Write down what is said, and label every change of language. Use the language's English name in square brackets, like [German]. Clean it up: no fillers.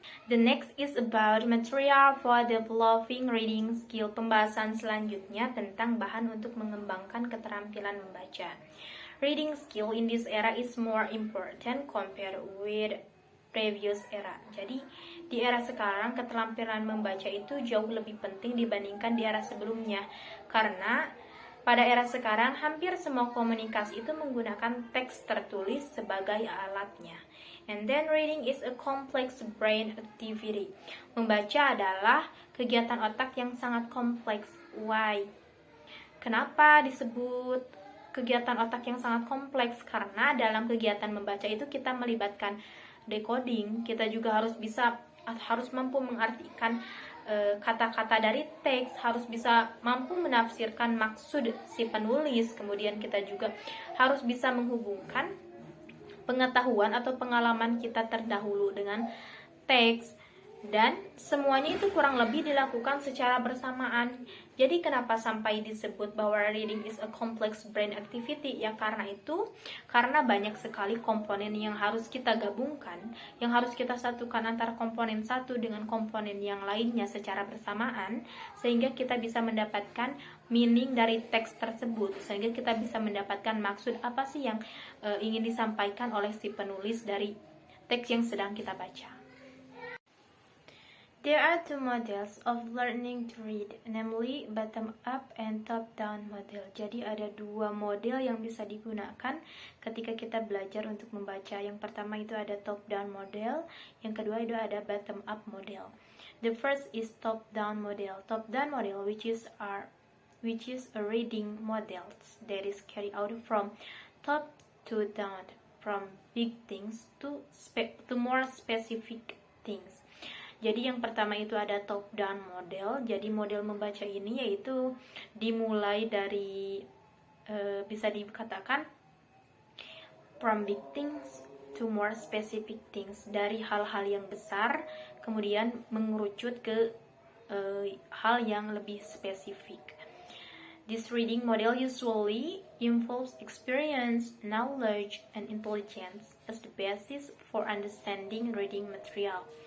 [English] The next is about material for developing reading skill. [Indonesian] Pembahasan selanjutnya tentang bahan untuk mengembangkan keterampilan membaca. [English] Reading skill in this era is more important compared with previous era. [Indonesian] Jadi di era sekarang keterampilan membaca itu jauh lebih penting dibandingkan di era sebelumnya, karena pada era sekarang hampir semua komunikasi itu menggunakan teks tertulis sebagai alatnya. [English] And then reading is a complex brain activity. [Indonesian] Membaca adalah kegiatan otak yang sangat kompleks. [English] Why? [Indonesian] Kenapa disebut kegiatan otak yang sangat kompleks? Karena dalam kegiatan membaca itu kita melibatkan decoding, kita juga harus mampu mengartikan kata-kata dari teks, harus bisa mampu menafsirkan maksud si penulis, kemudian kita juga harus bisa menghubungkan pengetahuan atau pengalaman kita terdahulu dengan teks, dan semuanya itu kurang lebih dilakukan secara bersamaan. Jadi kenapa sampai disebut bahwa [English] reading is a complex brain activity? [Indonesian] Ya karena banyak sekali komponen yang harus kita gabungkan, yang harus kita satukan antara komponen satu dengan komponen yang lainnya secara bersamaan, sehingga kita bisa mendapatkan meaning dari teks tersebut, sehingga kita bisa mendapatkan maksud apa sih yang ingin disampaikan oleh si penulis dari teks yang sedang kita baca. [English] There are two models of learning to read, namely bottom-up and top-down model. [Indonesian] Jadi ada dua model yang bisa digunakan ketika kita belajar untuk membaca. Yang pertama itu ada top-down model, yang kedua itu ada bottom-up model. [English] The first is top-down model. Top-down model, which is a reading model that is carried out from top to down, from big things to more specific things. [Indonesian] Jadi yang pertama itu ada top down model. Jadi model membaca ini yaitu dimulai dari bisa dikatakan [English] from big things to more specific things, [Indonesian] dari hal-hal yang besar kemudian mengerucut ke hal yang lebih spesifik. [English] This reading model usually involves experience, knowledge, and intelligence. as the basis for understanding reading material.